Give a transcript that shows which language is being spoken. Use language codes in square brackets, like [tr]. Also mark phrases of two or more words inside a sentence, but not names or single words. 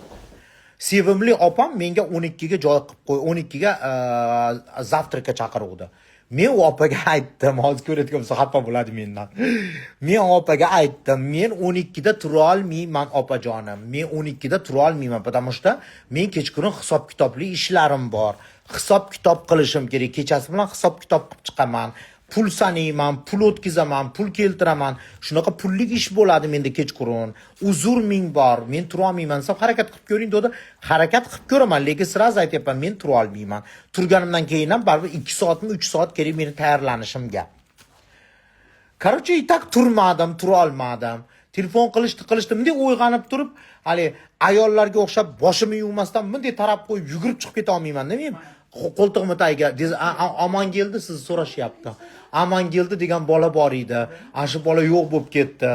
[uz] Sevimli opam menga 12 ga joy qilib qo'y, 12 ga zavtrakka chaqiruvdi. Men u opaga aytdim, hozir ko'rayotgan bo'lsa xafa bo'ladi mendan. Men opaga aytdim, men 12 da tura olmayman opajonim. Men 12 da tura olmayman, [ru] потому что [uz] men kechqurun hisob-kitobli ishlarim bor. Hisob-kitob qilishim kerak. Kechasi bilan hisob-kitob qilib chiqaman. Pul sanayman, pul o'tkazaman, pul keltiraman. Shunaqa pullik ish bo'ladi menda kechqurun. Uzr ming bor. Men tura olmayman. Siz harakat qilib ko'ring dedi. Harakat qilib ko'raman, lekin sraz aytyapman, men tura olmayman. Turganimdan keyin ham baribir 2 soatmi, 3 soat kerak meni tayyorlanishimga. [ru] Короче, и так [uz] turmadim, tura olmadim. Telefon qilishdi. Bunday uyg'onib turib, hali ayollarga o'xshab boshimni yuvmasdan bunday tarab qo'yib yugurib chiqib keta olmayman-da men. Qo'ltig'im tagiga omon keldi, siz so'rashyapti. Omon keldi degan bola bor edi. Shu bola yo'q bo'lib ketdi.